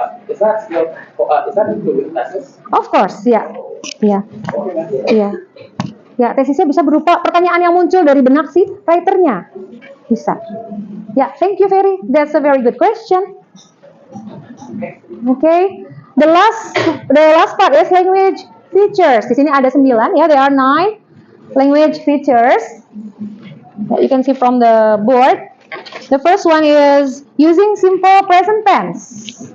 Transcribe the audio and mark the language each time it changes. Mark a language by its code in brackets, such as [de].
[en] Is that included with tests? Of course, ya. Yeah. Yeah. [id] Ya, tesisnya bisa berupa pertanyaan yang muncul dari benak si writernya. Bisa. Ya, [en] thank you [id] Ferry. [en] That's a very good question. Okay. The last part is language features. [id] Di sini ada 9 ya. [en] There are 9 language features that you can see from the board. The first one is using simple present tense.